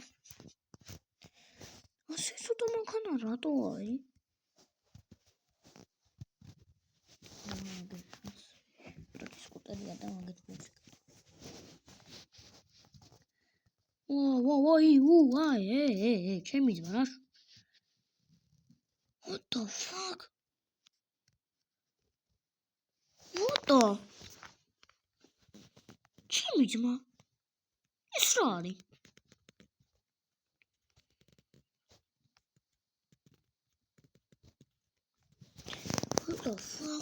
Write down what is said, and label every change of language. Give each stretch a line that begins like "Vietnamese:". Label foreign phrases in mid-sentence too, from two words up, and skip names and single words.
Georgian: ასე ცოტა მანქანა რატო არის? სკუტერია და მაგეთ მუსიკა. ჩემი ძმა.
English: What the fuck? What the?
Georgian: ჩემი ძმა. ეს რა არის?
English: What the fuck?